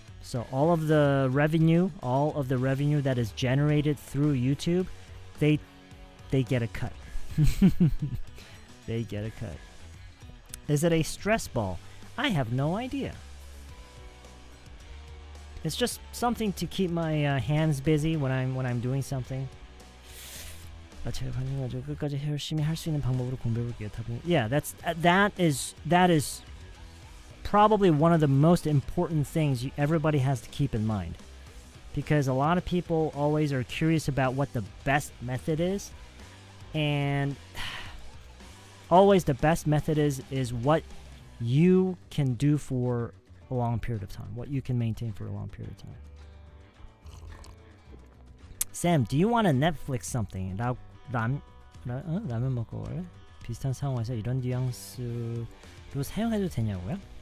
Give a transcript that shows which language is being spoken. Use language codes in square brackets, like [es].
[en] So all of the revenue that is generated through YouTube, they get a cut. They get a cut. Is it a stress ball? I have no idea. It's just something to keep my hands busy when I'm doing something. [ko] 제가 가지고 끝까지 열심히 할 수 있는 방법으로 공부해볼게요. [en] Yeah, that is probably one of the most important things everybody has to keep in mind, because a lot of people always are curious about what the best method is, and always the best method is what you can do for a long period of time, what you can maintain for a long period of time. Sam, do you want to Netflix something? [ko] 라면 먹고 올래? 비슷한 상황에서 이런 뉘앙스로 사용해도 되냐고요?